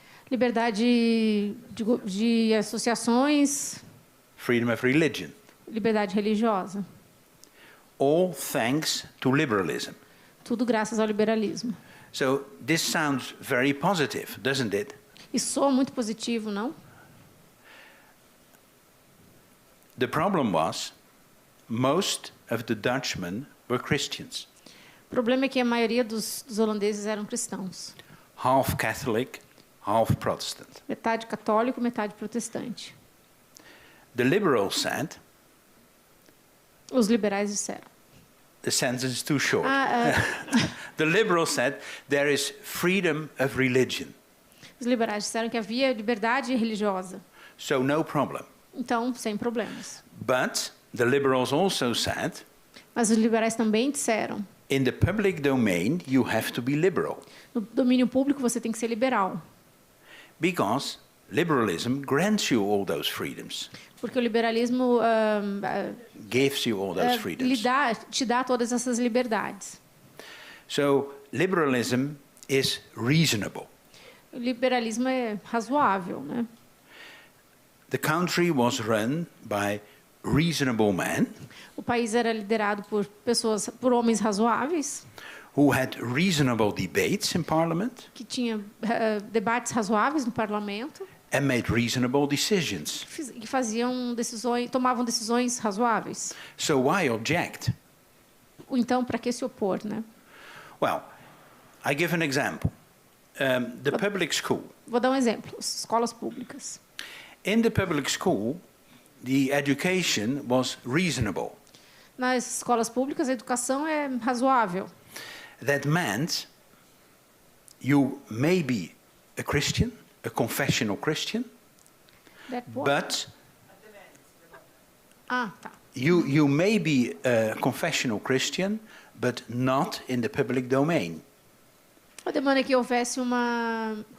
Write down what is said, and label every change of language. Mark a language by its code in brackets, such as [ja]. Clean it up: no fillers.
[pt] Liberdade de associações. [en] Freedom of religion. [pt] Liberdade religiosa. [en] All thanks to liberalism. [pt] Tudo graças ao liberalismo. [en] So this sounds very positive, doesn't it? [pt] Isso soa muito positivo, não? [en] The problem was most of the Dutchmen were Christians. [pt] O problema é que a maioria dos holandeses eram cristãos. [en] Half Catholic, half Protestant. [pt] Metade católico, metade protestante. [en] The liberals said, [pt] Os liberais disseram. [en] the sentence is too short. The liberals said there is freedom of religion. [pt] Os liberais disseram que havia liberdade religiosa. [en] So no problem. [pt] Então, sem problemas. [en] But the liberals also said, [pt] Mas os liberais também disseram, [en] in the public domain you have to be liberal. [pt] no domínio público você tem que ser liberal. [en] Because liberalism grants you all those freedoms. [pt] Porque o liberalismo [en] Gives you all those freedoms. [pt] te dá todas essas liberdades. [en] So liberalism is reasonable. [pt] O liberalismo é razoável, né? [en] The country was run by reasonable men [pt] O país era liderado por homens razoáveis, [en] who had reasonable debates in parliament [pt] que tinham debates razoáveis no parlamento, [en] and made reasonable decisions. [pt] que tomavam decisões razoáveis. [en] So why object? [pt] Então, para que se opor, né? [en] Well, I give an example. The public school. [pt] Vou dar um exemplo: as escolas públicas. [en] In the public school, the education was reasonable. [pt] Nas escolas públicas, a educação é razoável. [en] That meant you may be a Christian, a confessional Christian, but [pt] tá. [en] you may be a confessional Christian, but not in the public domain. [pt] A demanda é que houvesse uma...